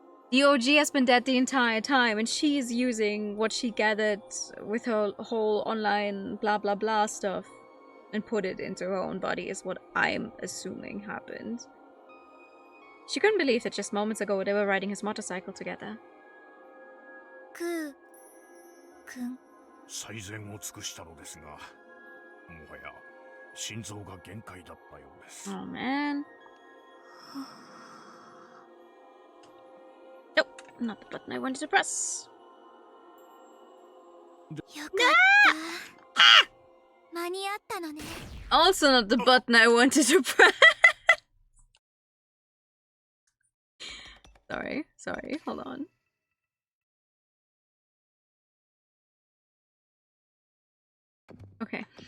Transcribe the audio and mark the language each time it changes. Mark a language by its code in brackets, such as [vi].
[en] The OG has been dead the entire time, and she's using what she gathered with her whole online blah blah blah stuff and put it into her own body, is what I'm assuming happened. She couldn't believe that just moments ago they were riding his motorcycle together. Ku-kun. [ja] 最善を尽くしたのですが、もはや心臓が限界だったようです。 [en] Oh man. Nope, not the button I wanted to press. [ja] よかった間に合ったのね [en] Also not the button I wanted to press. Sorry, hold on. Okay.